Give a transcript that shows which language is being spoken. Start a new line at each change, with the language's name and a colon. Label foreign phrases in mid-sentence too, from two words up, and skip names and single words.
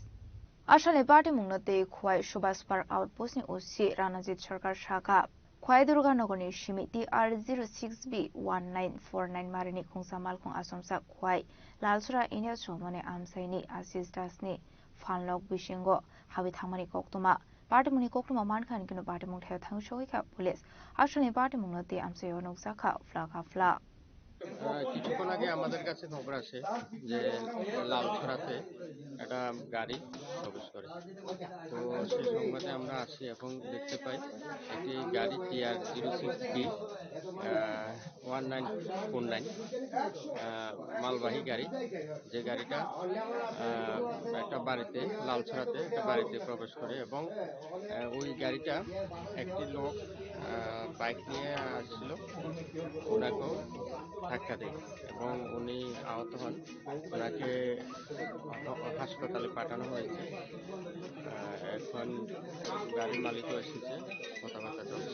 Kok Borok: आसामनि पार्टी मुंगनते खय सुभाष पार्क आउटपोस्टनि ओसि रानाजित सरकार शाखा खय दुर्गानगरनि सिमिति R06B1949 मारनी खुंसा मालखों आसमसा खय लालसुरा इन्द्र चौमनि आमसाइनि आशिष दासनि फालनक बिसिंगो हाबै थांमानि कोक्तमा पार्टीमुनि कोक्तमा मानखान किनो पार्टी मुठाय थांसगैका पुलिस आसामनि पार्टी मुंगनते आमसायाव नगजाखा फ्ला
Bangla: কিছুক্ষণ আগে আমাদের কাছে খবর আসে যে লালছড়াতে একটা গাড়ি প্রবেশ করে তো সেই সংবাদে আমরা আসি এবং দেখতে পাই একটি গাড়ি TR06B1949 মালবাহী গাড়ি যে গাড়িটা একটা বাড়িতে লালছড়াতে একটা বাড়িতে প্রবেশ করে এবং ওই গাড়িটা একটি লোক বাইক নিয়ে আসছিল ওনাকেও ধাক্কা দেয় এবং উনি আহত হন ওনাকে হাসপাতালে পাঠানো হয়েছে এখন গাড়ির মালিকও এসেছে কথাবার্তা চলছে